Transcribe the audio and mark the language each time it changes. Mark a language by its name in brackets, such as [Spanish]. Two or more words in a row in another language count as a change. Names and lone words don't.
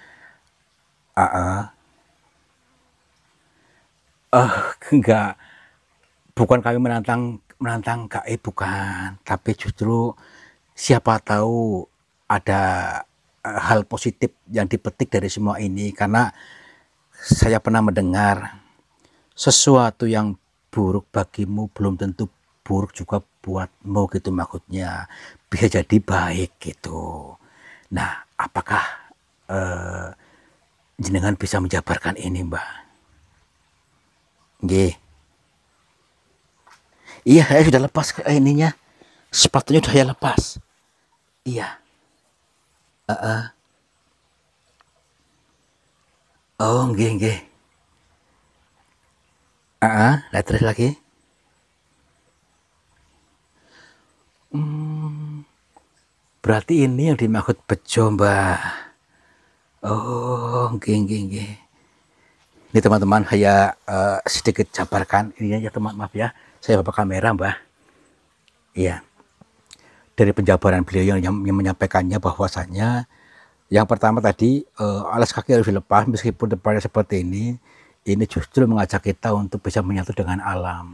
[Indonesian] Enggak, bukan kami menantang gaib, bukan, tapi justru siapa tahu ada hal positif yang dipetik dari semua ini, karena saya pernah mendengar sesuatu yang buruk bagimu belum tentu buruk juga buatmu gitu maksudnya, bisa jadi baik gitu. Nah, apakah jenengan bisa menjabarkan ini, Mbak? Nggih. Iya, saya sudah lepas ke ininya. Sepatunya sudah saya lepas. Iya. [Javanese] Oh, nggih, nggih. [Indonesian] Lah terus lagi. Berarti ini yang dimaksud bejo, Mbak. [Javanese] Oh, nggih, nggih, nggih. [Indonesian] Ini teman-teman, saya sedikit jabarkan ini ya teman, maaf ya. Saya bawa kamera, Mbak. Iya. Dari penjabaran beliau yang menyampaikannya bahwasannya yang pertama tadi alas kaki harus dilepas meskipun depannya seperti ini justru mengajak kita untuk bisa menyatu dengan alam.